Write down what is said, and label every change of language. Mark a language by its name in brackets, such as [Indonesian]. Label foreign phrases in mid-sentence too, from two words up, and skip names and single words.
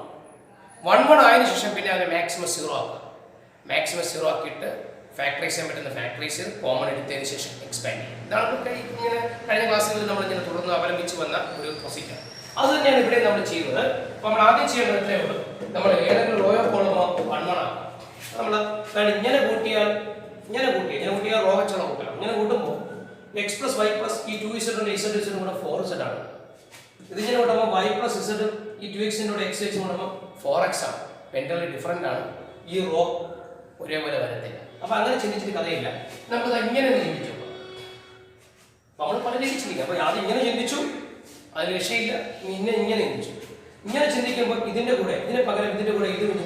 [Malayalam] 1 ആയതിനു ശേഷം പിന്നെ അതിനെ മാക്സിമം 0 ആക്കുക. മാക്സിമം 0 ആക്കിയിട്ട് ഫാക്ടറൈസ് ചെയ്യാൻ പറ്റുന്ന ഫാക്ടറൈസ് കോമൺ എടുത്തതിന് ശേഷം എക്സ്പാൻഡ് ചെയ്യും. ഇതാണ് ഇങ്ങനെ കഴിഞ്ഞ ക്ലാസ്സുകളിൽ നമ്മൾ ഇങ്ങനെ തുടർന്ന് അവലംബിച്ച് വന്ന ഒരു പ്രൊസീജിയർ. അത് തന്നെയാണ് ഇവിടെ നമ്മൾ ചെയ്യുന്നത്. അപ്പോൾ നമ്മൾ ആദ്യം ചെയ്യേണ്ടത് ഇത്രയേ ഉള്ളൂ. നമ്മൾ ഏതെങ്കിലും റോയോ കോളമോ 1 ആക്കുക. നമ്മൾ ഇങ്ങനെ കൂട്ടിയാൽ റോ വെച്ചാൽ കൂട്ടാം. ഇങ്ങനെ കൂട്ടുമ്പോൾ [English] x plus y plus [Malayalam] ഈ 2z ഉണ്ട് z കൂടെ 4z ആണ്. ഇതിങ്ങനെ കൂട്ടുമ്പോൾ [English] y plus z [Malayalam] ഈ 2x കൂടെ x കൂട്ടുമ്പോൾ 4x ആണ്. പെൻഡലി ഡിഫറൻ്റ് ആണ്. ഈ റോ ഒരേപോലെ വരത്തില്ല. അപ്പോൾ അങ്ങനെ ചിന്തിച്ചിട്ട് കഥയില്ല. നമുക്കത് ഇങ്ങനെ ചിന്തിച്ചു. നമ്മൾ പല രീതി ചിന്തിക്കാം. അപ്പോൾ ആദ്യം ഇങ്ങനെ ചിന്തിച്ചു, അതിന് രക്ഷയില്ല. ഇങ്ങനെ ചിന്തിച്ചു. ഇങ്ങനെ ചിന്തിക്കുമ്പോൾ ഇതിൻ്റെ കൂടെ ഇതിന് പകരം ഇതിൻ്റെ കൂടെ ഇത് കൂട്ടും.